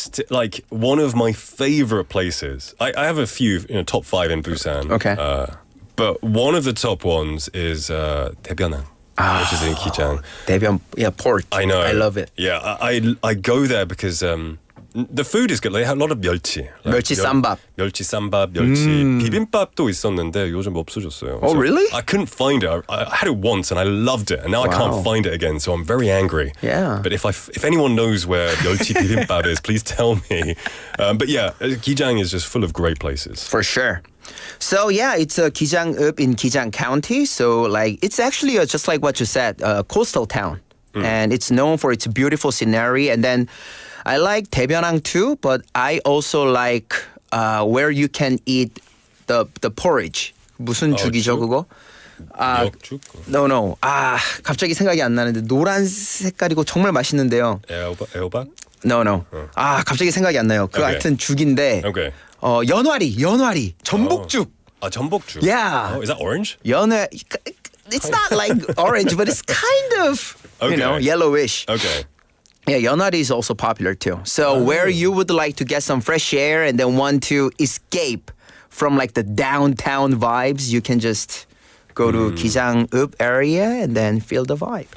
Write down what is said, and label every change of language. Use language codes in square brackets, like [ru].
[en] Like one of my favorite places. I have a few, top 5 in Busan. Okay. But one of the top ones is Daebyeonang. Which is in Gijang. Daebyeon, port. I know. I love it. Yeah, I go there because the food is good. They have a lot of 멸치. [ko] 멸치 쌈밥. 멸치 쌈밥, 멸치 비빔밥도 있었는데 요즘 없어졌어요. [en] Oh, really? I couldn't find it. I had it once and I loved it, and now I can't find it again. So I'm very angry. Yeah. But if anyone knows where 멸치 bibimbap is, please tell me. But yeah, Gijang is just full of great places. For sure. So yeah, it's a Gijang-up in Gijang County. So like it's actually just like what you said, a coastal town, and it's known for its beautiful scenery. And then I like Daebyeonang too, but I also like where you can eat the porridge. [ko] 무슨 죽이죠 그거? 미역죽? [en] No. [ko] 갑자기 생각이 안 나는데 노란 색깔이고 정말 맛있는데요. 애호박? [en] No. [ko] 갑자기 생각이 안 나요. 그 하여튼 죽인데. [en] Okay. [ko] 연화리, 전복죽. 전복죽. [en] Yeah. Oh, is that orange? It's not like orange, but it's kind of, yellowish. Okay. Yeah, 연화리 is also popular too. So where you would like to get some fresh air and then want to escape from like the downtown vibes, you can just go to Gijang-up area and then feel the vibe.